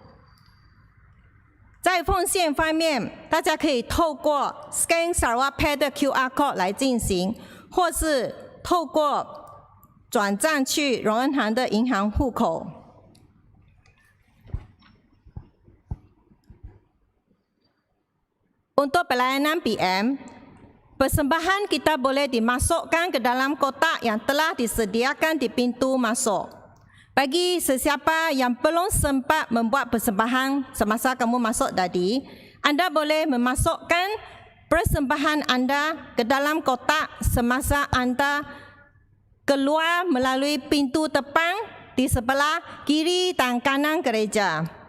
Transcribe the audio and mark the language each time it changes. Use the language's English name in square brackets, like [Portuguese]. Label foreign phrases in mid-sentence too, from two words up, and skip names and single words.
[Chinese] 在奉献方面，大家可以透过 Scan Sarawak Pay 的 QR Code 来进行，或是透过转账去荣恩堂的银行户口。 [Malay] Untuk pelayanan PM, persembahan kita boleh dimasukkan ke dalam kotak yang telah disediakan di pintu masuk. Bagi sesiapa yang belum sempat membuat persembahan semasa kamu masuk tadi, anda boleh memasukkan persembahan anda ke dalam kotak semasa anda keluar melalui pintu depan di sebelah kiri dan kanan gereja.